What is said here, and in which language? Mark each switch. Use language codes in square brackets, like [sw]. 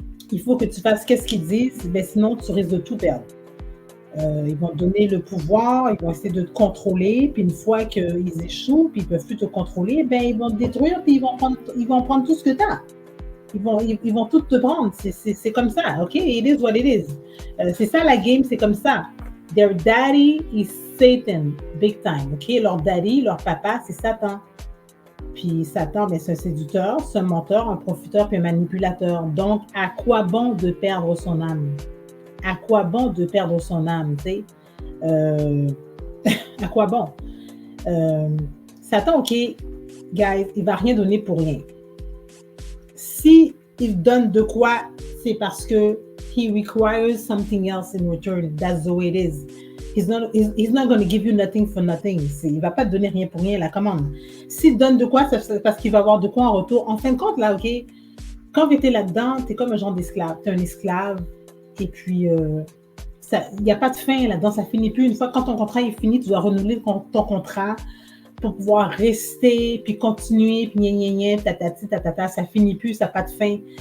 [fr] Il faut que tu fasses qu'est-ce qu'ils disent, mais sinon, tu risques de tout perdre. Ils vont te donner le pouvoir, ils vont essayer de te contrôler, puis une fois qu'ils échouent, puis ils ne peuvent plus te contrôler, ben, ils vont te détruire, puis ils vont prendre tout ce que tu as. Ils vont tout te prendre. C'est comme ça, OK? [en] It is what it is. [fr] C'est ça la game, c'est comme ça. [en] Their daddy is Satan, big time, OK? [fr] Leur daddy, leur papa, c'est Satan. Puis Satan, ben, c'est un séducteur, c'est un menteur, un profiteur, puis un manipulateur. Donc, à quoi bon de perdre son âme? À quoi bon de perdre son âme, tu sais? À quoi bon? Satan, OK, guys, il ne va rien donner pour rien. Si il donne de quoi, c'est parce que [en] he requires something else in return. That's the way it is. He's not going to give you nothing for nothing. [fr] Il ne va pas te donner rien pour rien, la commande. S'il donne de quoi, c'est parce qu'il va avoir de quoi en retour. En fin de compte, là, OK, quand tu es là-dedans, tu es comme un genre d'esclave. Tu es un esclave. Et puis, il n'y a pas de fin là-dedans. Ça ne finit plus. Une fois que ton contrat est fini, tu dois renouveler ton contrat pour pouvoir rester, puis continuer, puis gna, tatati, tatata, ça finit plus, ça n'a pas de fin.